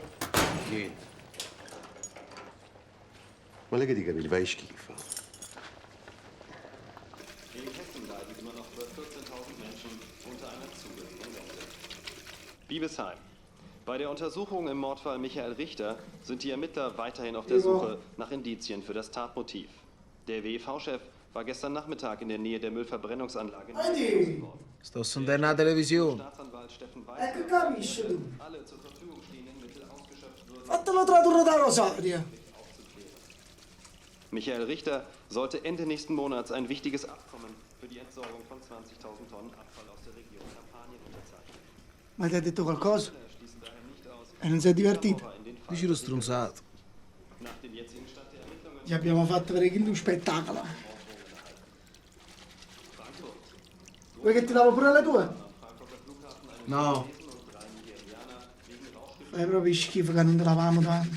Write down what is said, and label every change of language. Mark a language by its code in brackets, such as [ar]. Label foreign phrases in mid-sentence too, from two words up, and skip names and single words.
[it] Niente. Ma lei che dica, mi fai schifo. [de] In Hessen leiden immer noch über 14.000 Menschen unter einer zu geringen Rente. Biebesheim. Bei der Untersuchung im Mordfall Michael Richter sind die Ermittler weiterhin auf der Suche nach Indizien für das Tatmotiv. Der WEV-Chef war gestern Nachmittag in der Nähe der Müllverbrennungsanlage in worden. [it] Sto sentendo la televisione. [de] Staatsanwalt Steffen [it] Che capisci tu? [de] alle zur Verfügung stehenden Mittel ausgeschöpft würden. [it] Fatelo tradurre da Rosario. [de] Michael Richter sollte Ende nächsten Monats ein wichtiges Abkommen für die Entsorgung von 20.000 Tonnen Abfall aus der Region Kampanien unterzeichnen. [it] Ma ti ha detto qualcosa? E non sei divertito? Dici lo stronzato. [de] Nach dem jetzigen Stand der Ermittlungen [it] Gli abbiamo fatto vedere un spettacolo. Vuoi che ti lavo pure le tue? No. Fai proprio schifo che non te lavamo tanto.